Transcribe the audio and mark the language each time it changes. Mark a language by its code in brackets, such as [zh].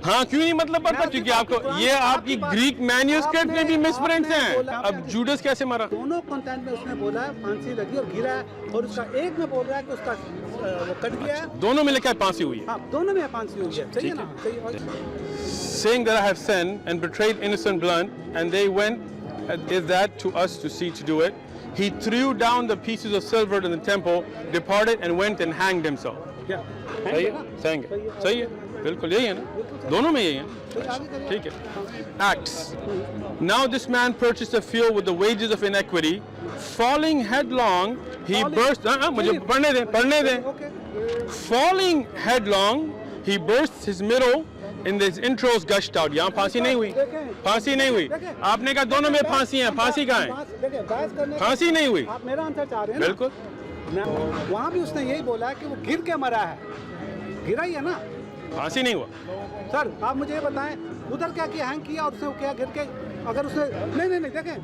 [ur] ہاں کیوں نہیں مطلب بنتا, کیونکہ آپ کو یہ آپ کی گریک مینیوسکرپٹ میں بھی مس پرنٹس ہیں. اب جوڈس کیسے مرا؟ دونوں کنٹینٹ میں اس نے بولا ہے پھانسی لگی اور گرا ہے, اور اس کا ایک میں بول رہا ہے کہ اس کا وہ کٹ گیا ہے. دونوں میں لکھا ہے پھانسی ہوئی ہے. ہاں دونوں میں پھانسی ہوئی ہے, صحیح ہے نا, [en] saying that I have sinned and betrayed innocent blood, and they went, is that to us to see to do it? He threw down the pieces of silver in the temple, departed and went and hanged himself. [ur] صحیح ہے, بالکل یہی ہے نا, دونوں میں یہی ہے. ٹھیک ہے. Acts. [en] Now this man purchased a field with the wages of iniquity. Falling headlong, he burst. [ur] مجھے پڑھنے دیں. [en] Falling headlong, he burst his middle. In his intros gushed out. [ur] یہاں پھانسی نہیں ہوئی. آپ نے کہا دونوں میں پھانسی ہیں, پھانسی کہاں ہے؟ پھانسی نہیں ہوئی. آپ میرا آنسر چاہ رہے ہیں. بالکل. وہاں بھی اس نے یہی بولا کہ وہ گر کے مرا ہے, گرا ہی ہے نا, پھانسی نہیں ہوا. سر آپ مجھے یہ بتائیں ادھر کیا کیا ہینگ کیا اور اس نے کیا گر کے, اگر اس نے نہیں دیکھیں